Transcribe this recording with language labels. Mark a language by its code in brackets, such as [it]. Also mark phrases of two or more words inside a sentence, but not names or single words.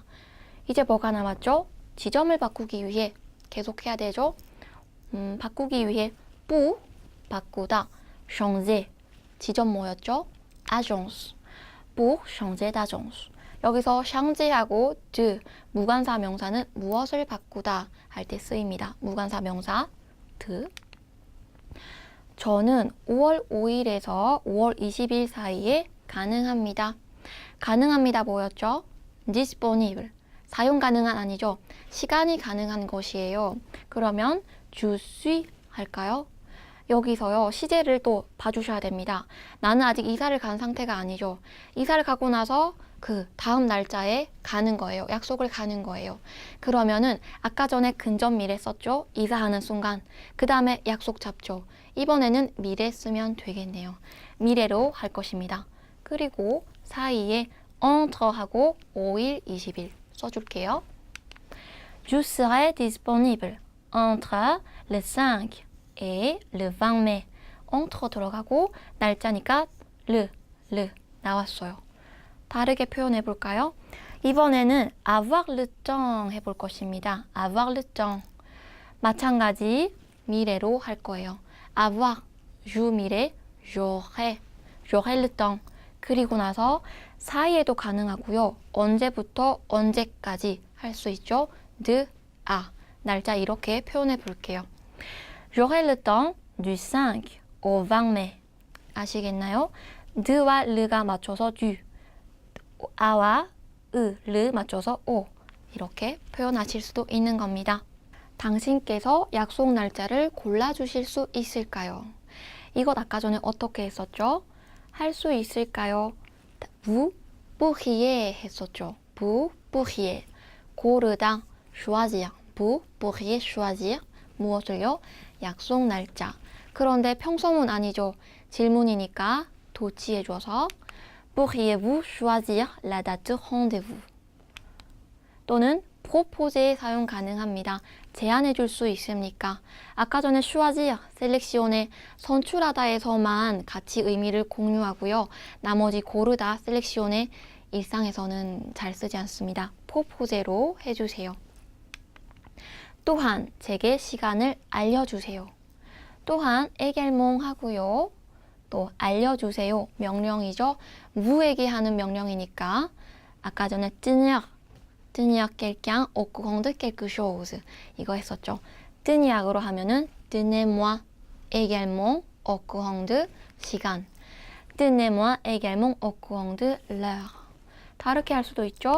[ko] 이제 뭐가 남았죠? 지점을 바꾸기 위해 계속해야 되죠? 바꾸기 위해 pour 바꾸다, changer 지점 뭐였죠? [fr] agence pour changer d'agence [ko] 여기서 changer하고 de 무관사 명사는 무엇을 바꾸다 할 때 쓰입니다. 무관사 명사 de 저는 5월 5일에서 5월 20일 사이에 가능합니다. 가능합니다 뭐였죠? disponible 사용 가능한 아니죠. 시간이 가능한 것이에요. 그러면 [fr] je suis [ko] 할까요? 여기서요. 시제를 또 봐주셔야 됩니다. 나는 아직 이사를 간 상태가 아니죠. 이사를 가고 나서 그 다음 날짜에 가는 거예요. 약속을 가는 거예요. 그러면은 아까 전에 근접 미래 썼죠. 이사하는 순간. 그 다음에 약속 잡죠. 이번에는 미래 쓰면 되겠네요. 미래로 할 것입니다. 그리고 사이에 entre하고 5일, 20일 써줄게요. [fr] Je serai disponible entre le 5 et le 20 mai. [ko] entre 들어가고 날짜니까 le 나왔어요. 다르게 표현해 볼까요? 이번에는 [fr] avoir le temps [ko] 해볼 것입니다. [fr] avoir le temps. [ko] 마찬가지 미래로 할 거예요. [fr] avoir, you 미래, j'aurai le temps. [ko] 그리고 나서 사이에도 가능하고요. 언제부터 언제까지 할 수 있죠? [fr] de à. [ko] 날짜 이렇게 표현해 볼게요. [fr] J'aurai le temps du 5 au 20 mai. [ko] 아시겠나요? de와 le가 맞춰서 du, a와 le 맞춰서 o. 이렇게 표현하실 수도 있는 겁니다. 당신께서 약속 날짜를 골라주실 수 있을까요? 이것 아까 전에 어떻게 했었죠? 할 수 있을까요? [fr] vous pourriez 했었죠. vous pourriez. 고르다, choisir. vous pourriez choisir. [ko] 무엇을요? 약속 날짜. 그런데 평소문 아니죠. 질문이니까 도치해줘서 [fr] pourriez-vous choisir la date rendez-vous. [ko] 또는 propose에 사용 가능합니다. 제안해 줄 수 있습니까? 아까 전에 choisir, 셀렉시온에 선출하다에서만 같이 의미를 공유하고요. 나머지 고르다, 셀렉시온에 일상에서는 잘 쓰지 않습니다. propose로 해주세요. 또한 제게 시간을 알려주세요. 또한 également 하고요. 또 알려주세요. 명령이죠. 무에게 하는 명령이니까 아까 전에 [fr] tenir quelqu'un au courant de quelque chose [ko] 이거 했었죠. tenir으로 하면은 [fr] tenez-moi également au courant de 시간. tenez-moi également au courant de l'heure. [ko] 다르게 할 수도 있죠.